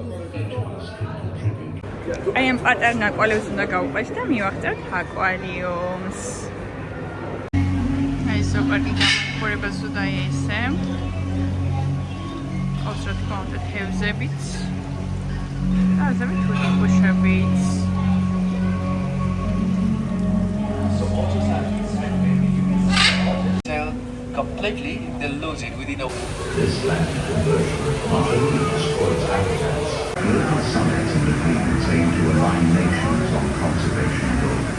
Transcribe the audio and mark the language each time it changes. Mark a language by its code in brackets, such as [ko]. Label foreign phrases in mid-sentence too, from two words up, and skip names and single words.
[ka] აი ამ პატარ ნაკვალევს უნდა გავყვეს და მივახცევთ აკვარიუმს. ზოგადად გამხურებას უნდა ესე. ყავს რა თქმა უნდა თევზებიც. და ზემოთ თუთიყუშებიც. [en] Completely, they'll lose it within a This land conversion contributes for its habitats. Global summits and agreements aim to align nations on conservation goals.